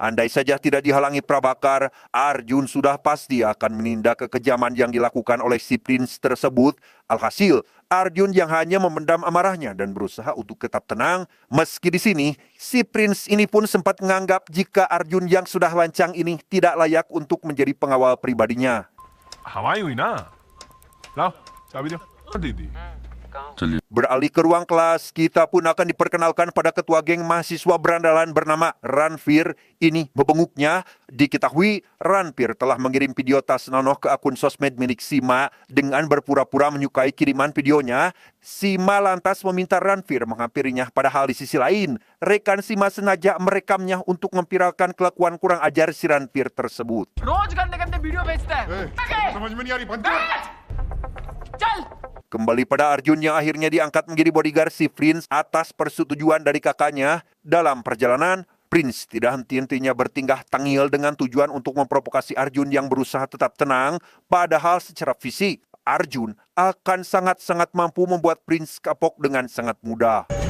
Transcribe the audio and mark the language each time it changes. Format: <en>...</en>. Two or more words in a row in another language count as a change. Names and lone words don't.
<id>Andai saja tidak dihalangi Prabakar, Arjun sudah pasti akan menindak kekejaman yang dilakukan oleh si Prince tersebut. Alhasil, Arjun yang hanya memendam amarahnya dan berusaha untuk tetap tenang. Meski di sini, si Prince ini pun sempat menganggap jika Arjun yang sudah lancang ini tidak layak untuk menjadi pengawal pribadinya.</id> <hi>हवाई हुई ना लाओ चाबी दो दीदी चलिए</hi> <id>Beralih ke ruang kelas, kita pun akan diperkenalkan pada ketua geng mahasiswa berandalan bernama Ranfir. Ini membenguknya. Diketahui Ranfir telah mengirim video tas Nonoh ke akun sosmed milik Sima dengan berpura-pura menyukai kiriman videonya. Sima lantas meminta Ranfir menghampirinya, padahal di sisi lain, rekan Sima sengaja merekamnya untuk memviralkan kelakuan kurang ajar si Ranfir tersebut.</id> <hi>रोज गंदे गंदे वीडियो भेजता है समझ में नहीं आ रही बंद कर चल</hi> <id>Kembali pada Arjun yang akhirnya diangkat menjadi bodyguard si Prince atas persetujuan dari kakaknya. Dalam perjalanan, Prince tidak henti-hentinya bertingkah tangil dengan tujuan untuk memprovokasi Arjun yang berusaha tetap tenang. Padahal secara fisik, Arjun akan sangat-sangat mampu membuat Prince kapok dengan sangat mudah.</id>